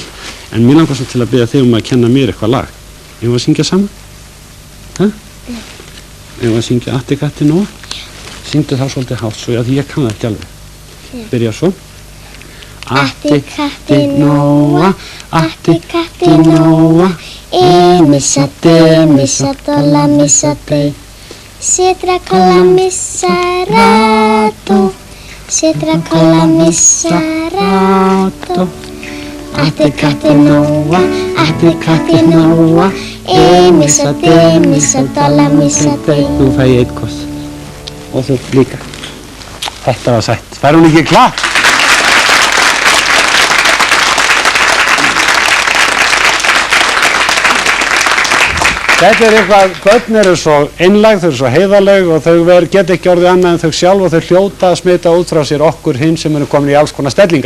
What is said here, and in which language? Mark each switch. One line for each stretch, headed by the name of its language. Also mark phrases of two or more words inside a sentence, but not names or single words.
Icelandic: En mér langar svo til að biðja þig að kenna mér eitthvað lag. Eigum við að syngja saman? Hæ? Eigum við að syngja Atti Katti Nóa? Syngdu það svolítið hátt svo að ég kann það ekki alveg. Byrja svo. Atti Katti Nóa, Atti Katti Nóa, missa de, missa dolla, missa de. Sitra colla missa rato, sitra colla missa rato. Atti Katti Nóa, Atti Katti Nóa, missa de, missa dolla, missa de. Nú fæ ég 1 koss. Og þú líka. Þetta var sætt. Fær hún ekki klapp? Þetta er eitthvað, börn eru svo einlæg, þau eru svo heiðarleg og þau geta ekki orðið annað en þau sjálf og þau hljóta að smita út frá sér okkur hinn sem eru komin í alls konar stellingar.